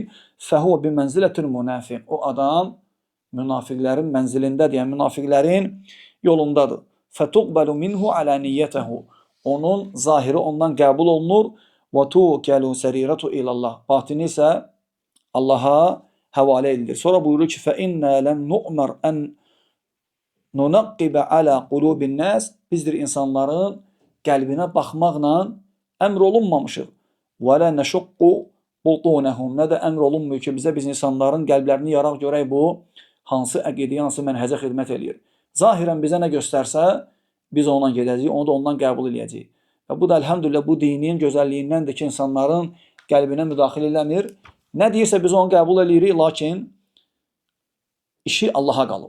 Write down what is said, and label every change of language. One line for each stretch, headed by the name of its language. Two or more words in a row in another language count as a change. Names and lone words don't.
Arabic: فهو بمنزلة المنافق.
Azerbaijani: O adam münafiqlərin mənzilindədir, yəni münafiqlərin yolundadır.
Arabic: فتقبل منه علانيته.
Azerbaijani: Onun zahiri ondan qəbul olunur.
Arabic: وتوكل سريرته إلى الله.
Azerbaijani: Batini isə Allaha həvalə edilir. Sonra buyurur ki,
Arabic: فَإِنَّا لَمْ نُؤْمَرْ أَنْ نُنَقِّبَ عَلَى قُلُوبِ النَّاسِ.
Azerbaijani: Bizdir insanların qəlbinə baxmaqla əmr olunmamışıq.
Arabic: وَلَا نَشُقُّ بُطُونَهُمْ.
Azerbaijani: Nə də əmr olunmuyor ki, bizə biz insanların qəlblərini yaraq görək bu hansı əqidəyə, hansı mənhəcə xidmət eləyir. Zahirən bizə nə göstərsə, biz ondan gedəcəyik, onu da ondan qəbul edəcəyik. Və bu da əlhəmdülillah bu dinin gözəlliyindəndir ki, insanların qəlbinə müdaxilə eləmir. Nə deyirsə biz onu qəbul edirik, lakin işi Allaha qalıb.